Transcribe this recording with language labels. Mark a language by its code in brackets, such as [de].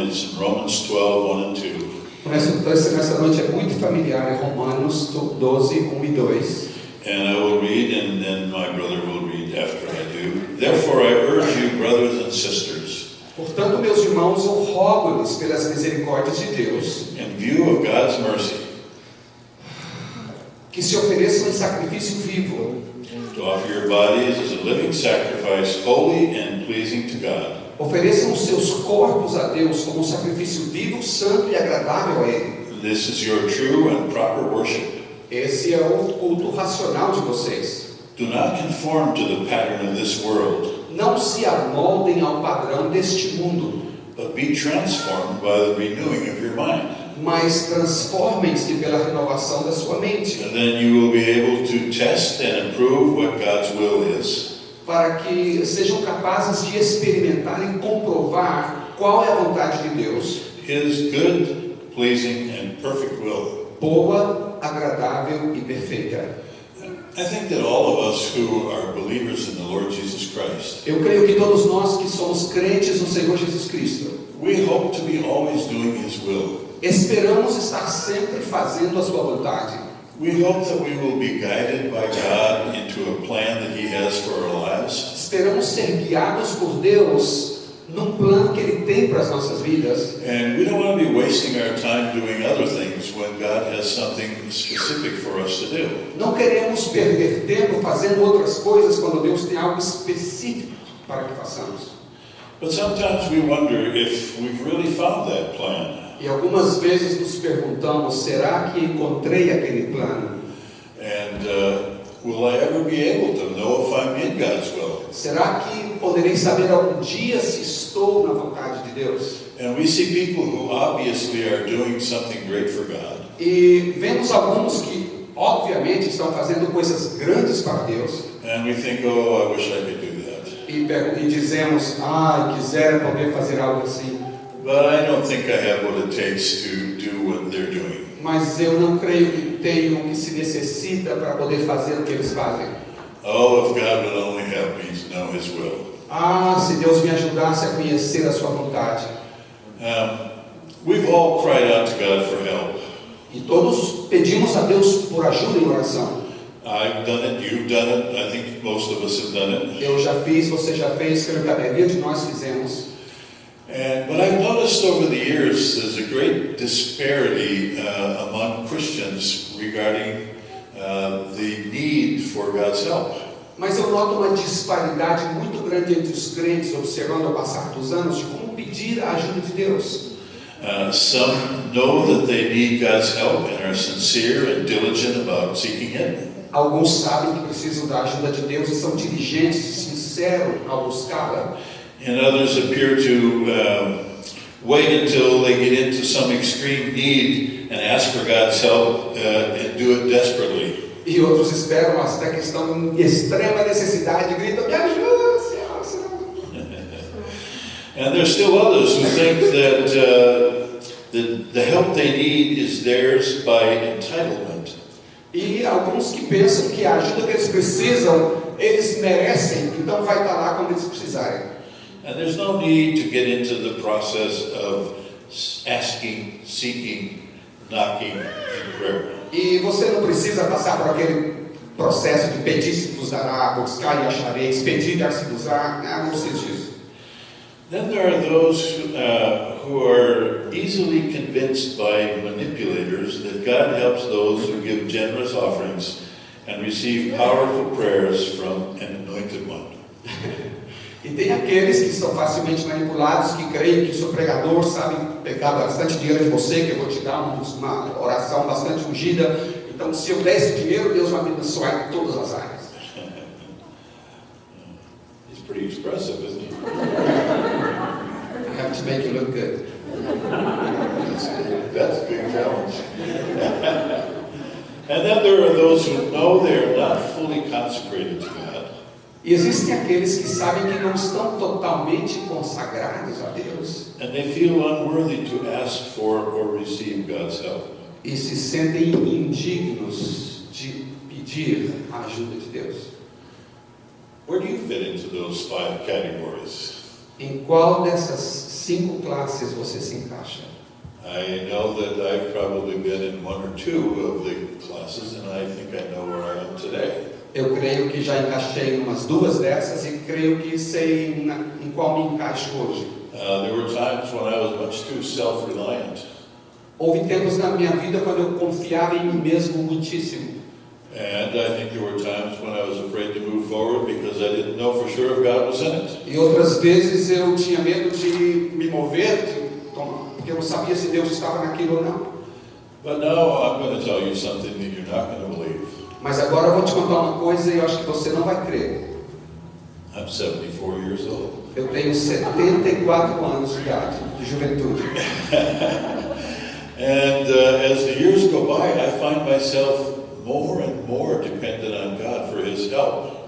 [en] It's in Romans 12, 1 and 2. [pt] O nosso texto nessa noite é muito familiar, é Romanos 12, 1 e 2. [en] And I will read, and then my brother will read after I do. Therefore I urge you, brothers and sisters, [pt] Portanto, meus irmãos, eu rogo-lhes pelas misericórdias de Deus, [en] in view of God's mercy, [pt] que se ofereçam em sacrifício vivo, [en] to offer your bodies as a living sacrifice, holy and pleasing to God. [pt] ofereçam os seus corpos a Deus como um sacrifício vivo, santo e agradável a Ele. [en] This is your true and proper worship. [pt] Esse é o culto racional de vocês. [en] Do not conform to the pattern of this world, [pt] Não se amoldem ao padrão deste mundo, [en] but be transformed by the renewing of your mind. [pt] mas transformem-se pela renovação da sua mente, [en] And then you will be able to test and approve what God's will is. [pt] para que sejam capazes de experimentar e comprovar qual é a vontade de Deus, [en] His good, pleasing, and perfect will. [pt] boa, agradável e perfeita. [en] I think that all of us who are believers in the Lord Jesus Christ, [pt] Eu creio que todos nós que somos crentes no Senhor Jesus Cristo, [en] we hope to be always doing His will. [pt] esperamos estar sempre fazendo a sua vontade. [en] We hope that we will be guided by God into a plan that He has for our lives. [pt] Esperamos ser guiados por Deus num plano que Ele tem para as nossas vidas. [en] And we don't want to be wasting our time doing other things when God has something specific for us to do. [pt] Não queremos perder tempo fazendo outras coisas quando Deus tem algo específico para que façamos. [en] But sometimes we wonder if we've really found that plan. [pt] E algumas vezes nos perguntamos, será que encontrei aquele plano? [en] And will I ever be able to know if I'm in God's will? [pt] Será que poderei saber algum dia se estou na vontade de Deus? [en] And we see people who obviously are doing something great for God. [pt] E vemos alguns que, obviamente, estão fazendo coisas grandes para Deus. [en] And we think, oh, I wish I could do that. [pt] E dizemos, quisera poder fazer algo assim. [en] But I don't think I have what it takes to do what they're doing. [pt] Mas eu não creio que tenho o que se necessita para poder fazer o que eles fazem. [en] Oh, if God would only help me to know His will. [pt] Se Deus me ajudasse a conhecer a sua vontade. [en] We've all cried out to God for help. [pt] E todos pedimos a Deus por ajuda em oração. [en] I've done it, you've done it, I think most of us have done it. [pt] Eu já fiz, você já fez, creio que a maioria de nós fizemos. [en] But I've noticed over the years there's a great disparity among Christians regarding the need for God's help. [pt] Mas eu noto uma disparidade muito grande entre os crentes, observando ao passar dos anos, de como pedir a ajuda de Deus. [en] Some know that they need God's help and are sincere and diligent about seeking it. [pt] Alguns sabem que precisam da ajuda de Deus e são diligentes e sinceros ao buscá-la. [en] And others appear to wait until they get into some extreme need and ask for God's help and do it desperately. [pt] E outros esperam até que estão em extrema necessidade e gritam, me ajuda, Senhor, Senhor. [en] And there's still others who think that the help they need is theirs by entitlement. [pt] E alguns que pensam que a ajuda que eles precisam, eles merecem, então vai estar lá quando eles precisarem. [en] And there's no need to get into the process of asking, seeking, knocking in prayer. [pt] E você não precisa passar por aquele processo de pedir se vos dará, buscar e achareis, pedir e dar-se-vos-á, não precisa disso. [en] Then there are those who are easily convinced by manipulators that God helps those who give generous offerings and receive powerful prayers from an anointed one. [pt] E tem aqueles que são facilmente manipulados, que creem que o seu pregador sabe pegar bastante dinheiro de você, que eu vou te dar uma oração bastante ungida. Então, se eu der esse dinheiro, Deus vai me abençoar em todas as áreas. [en] He's pretty expressive, isn't he? I have to make you look good. That's a big challenge. And then there are those who know they are not fully consecrated to God. [pt] E existem aqueles que sabem que não estão totalmente consagrados a Deus [en] and they feel unworthy to ask for or receive God's help. [pt] e se sentem indignos de pedir a ajuda de Deus. [en] Where do you fit into those 5 categories? [pt] Em qual dessas 5 classes você se encaixa? [en] I know that I've probably been in 1 or 2 of the classes, and I think I know where I am today. [pt] Eu creio que já encaixei em umas 2 dessas e creio que sei em qual me encaixo hoje. [en] There were times when I was much too self-reliant, [pt] Houve tempos na minha vida quando eu confiava em mim mesmo muitíssimo. [en] and I think there were times when I was afraid to move forward because I didn't know for sure if God was in it. [pt] E outras vezes eu tinha medo de me mover, porque eu não sabia se Deus estava naquilo ou não. [en] But now I'm going to tell you something that you're not going to believe. [pt] Mas agora eu vou te contar uma coisa e eu acho que você não vai crer. [en] I'm 74 years old. [pt] Eu tenho 74 anos de idade, de juventude. [en] And as the years go by, I find myself more and more dependent on God for His help.